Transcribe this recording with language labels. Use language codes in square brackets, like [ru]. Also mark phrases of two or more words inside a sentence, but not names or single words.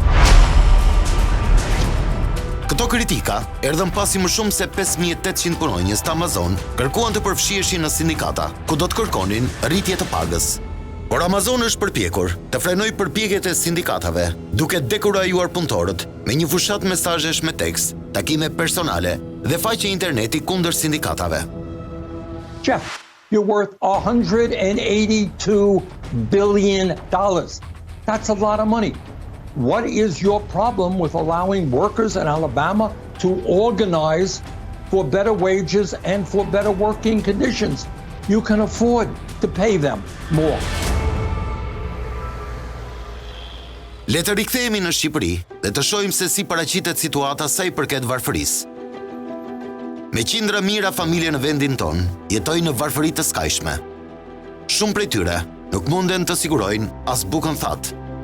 [sq] Këto kritika erdhën pasi më shumë se 5.800 punonjës të Amazon kërkuan të përfshiheshin në sindikata, ku do të kërkonin rritje të pagës. Por Amazon është përpjekur të frenojë përpjekjet e sindikatave, duke dekurajuar punëtorët me një fushat mesazhesh me tekst, takime personale dhe faqe interneti kundër sindikatave. [en] Jeff, you're worth $182 billion. That's a lot of money. What is your problem with allowing workers in Alabama to organize for better wages and for better working conditions? You can afford to pay them more. [sq] Le të rikthehemi në Shqipëri dhe të shohim se si paraqitet situata sa i përket varfërisë. Me qindra mijëra familje në vendin ton jetojnë në varfëri të skajshme. Shumë prej tyre nuk munden të sigurojnë as bukën thatë.